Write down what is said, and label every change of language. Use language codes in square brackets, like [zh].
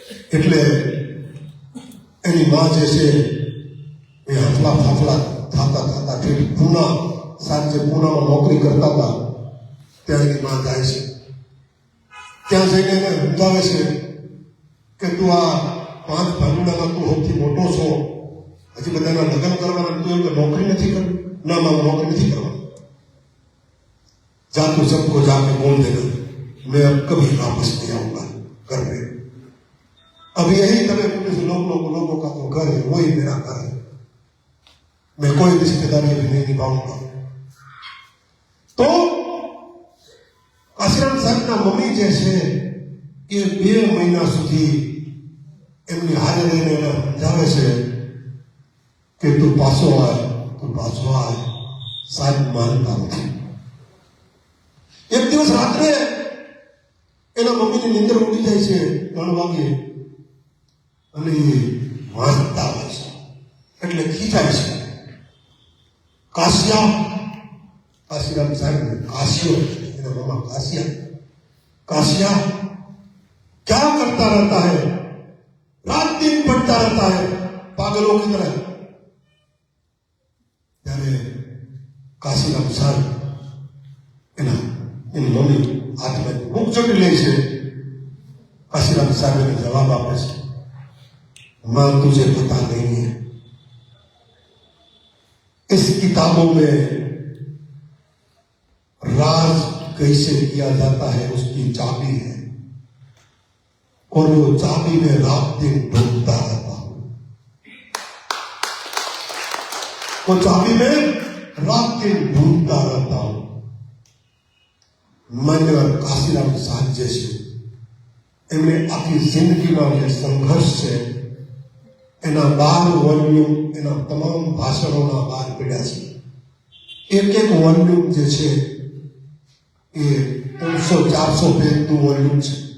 [gu] એટલે એની માં જે છે એ હફલા ફાફલા થતા પૂના સાંજે પૂનામાં નોકરી કરતા હતા ત્યાં એની માં જાય છે. ત્યાં જઈને એને સમજાવે છે કે તું આ 5 ભાનુડામાં તું સૌથી મોટો છો, હજી બધાના લગ્ન કરવાના, તું એવું નોકરી નથી કરવી? ના માં નોકરી નથી કરવાની. [hi] जा तू सबको जाके बोल देना मैं अब कभी वापस नहीं आऊंगा घर में. अब यही तरह लोगों का तो घर है, वही मेरा घर है. मैं कोई रिश्तेदारी भी नहीं निभाऊंगा. तो [gu] કાશીરામ સાહેબના મમ્મી જે છે એ 2 મહિના સુધી એમની હારે રહીને એને સમજાવે છે કે તું પાછો આય, સાહેબ માનતા નથી. એક દિવસ રાત્રે એના મમ્મીની નીંદર ઉડી જાય છે 3 વાગે અને એ વાંચતા હોય છે એટલે ખીજાય છે. કાશીરામ સાહેબ કાશિયો, એના મમ્મા [hi] काशिया क्या करता रहता है, रात दिन पढ़ता रहता है पागलों की तरह. [gu] ત્યારે કાશીરામ સાહેબ એની મમ્મી હાથમાં બુક ચોટી લે છે. [hi] काशीराम साहब ने जवाब [gu] आपे છે, [hi] मां तुझे पता नहीं है, इस किताबों में राज कैसे किया जाता है उसकी चाबी है, और वो चाबी में रात दिन ढूंढता रहता हूं. वो चाबी में रात दिन ढूंढता रहता हूं. मैंने और काशीराम साहब जैसे [gu] એમને આખી જિંદગીમાં જે સંઘર્ષ છે એના 12 વોલ્યુમ એના તમામ ભાષણોના બહાર પડ્યા છે. એક વોલ્યુમ જે છે એ 300-400 પેજનું વોલ્યુમ છે.